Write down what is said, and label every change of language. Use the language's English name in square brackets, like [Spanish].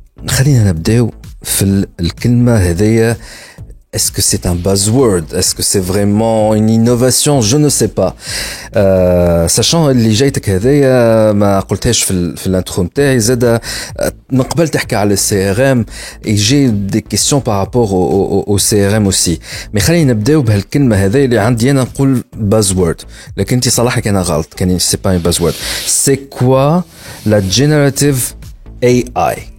[Arabic] خلينا نبداو في الكلمة هذية. [French] Est-ce que c'est un buzzword? Est-ce que c'est vraiment une innovation? Je ne sais pas. [Arabic] Sachant اللي جايتك هذايا ما قلتهاش في الانترو نتاعي زاد من قبل تحكي على السي ار ام [French] et j'ai des questions par rapport au CRM aussi. [Arabic] mais خلينا نبداو بهالكلمة هذايا اللي عندي انا نقول buzzword لكن انت صراحة كان غلط كان [French] c'est pas un buzzword. C'est quoi la generative AI?